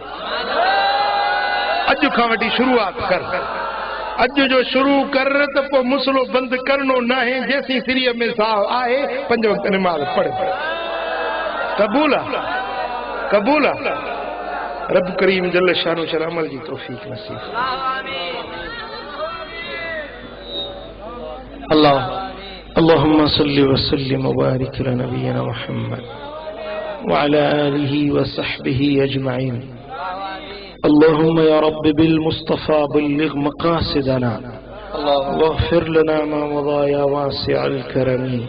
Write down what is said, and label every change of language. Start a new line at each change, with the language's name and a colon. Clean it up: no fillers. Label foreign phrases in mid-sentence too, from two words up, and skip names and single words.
Sindhi: अॼु खां वठी शुरूआत कर. अॼु जो शुरू कर त पोइ मुसलो बंदि करणो न आहे. जेसीं सिरीअ में साह आहे 5 वक़्त नमाज़ पढ़. क़बूल आहे? क़बूल आहे? रब करीम
Arabic: جل شأنه
Sindhi: शल अमल जी तौफीक नसीब.
Arabic: اللهم صل وسلم وبارك على نبينا محمد وعلى آله وصحبه أجمعين. اللهم يا رب بالمصطفى بلغ مقاصدنا واغفر لنا ما مضى يا واسع الكرم.